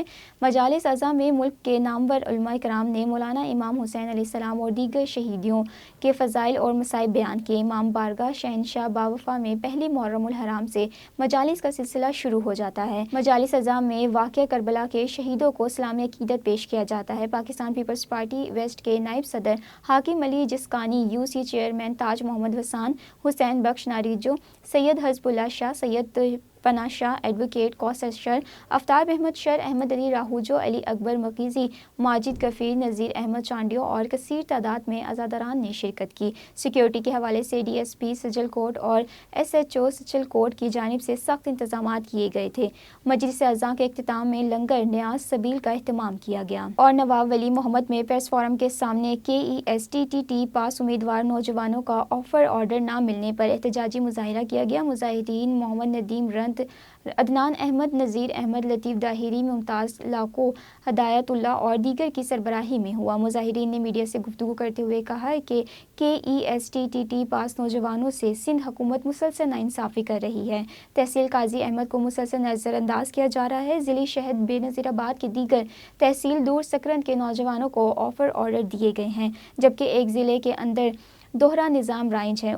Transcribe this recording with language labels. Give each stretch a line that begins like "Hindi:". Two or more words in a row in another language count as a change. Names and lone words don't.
Urdu: مجالس عزا میں ملک کے نامور علما اکرام نے مولانا امام حسین علیہ السلام اور دیگر شہیدیوں کے فضائل اور مصائب بیان کیے. امام بارگاہ شہنشاہ باوفا میں پہلی محرم الحرام سے مجالس کا سلسلہ شروع ہو جاتا ہے. مجالس عزا میں واقعہ کربلا کے شہیدوں کو اسلامی عقیدت پیش کیا جاتا ہے. پاکستان پیپلز پارٹی ویسٹ کے نائب صدر حاکم علی جسکانی، UC چیئرمین تاج محمد وسان، حسین بخش نارجو، سید حزب اللہ شاہ، سید پناہ شاہ، ایڈووکیٹ کوثر شر، آفتاب احمد شر، احمد علی راہوجو، علی اکبر مکیزی، ماجد کفیر، نذیر احمد چانڈیو اور کثیر تعداد میں عزاداران نے شرکت کی. سکیورٹی کے حوالے سے DSP سجلکوٹ اور SHO سجلکوٹ کی جانب سے سخت انتظامات کیے گئے تھے. مجلس عزا کے اختتام میں لنگر نیاز سبیل کا اہتمام کیا گیا. اور نواب ولی محمد میں
English: press forum
Urdu: کے سامنے KESTTT پاس امیدوار نوجوانوں کا
English: offer order
Urdu: نہ ملنے پر احتجاجی مظاہرہ کیا گیا. مجاہدین محمد ندیم رنت، عدنان احمد، نذیر احمد، لطیف داہری، ممتاز لاکو، ہدایت اللہ اور دیگر کی سربراہی میں ہوا. مظاہرین نے میڈیا سے گفتگو کرتے ہوئے کہا کہ KESTTT پاس نوجوانوں سے سندھ حکومت مسلسل ناانصافی کر رہی ہے. تحصیل قاضی احمد کو مسلسل نظرانداز کیا جا رہا ہے. ضلعی شہد بینظیرآباد کے دیگر تحصیل دور سکرنڈ کے نوجوانوں کو
English: offer order
Urdu: دیے گئے ہیں، جبکہ ایک ضلعے کے اندر دوہرا نظام رائج ہے.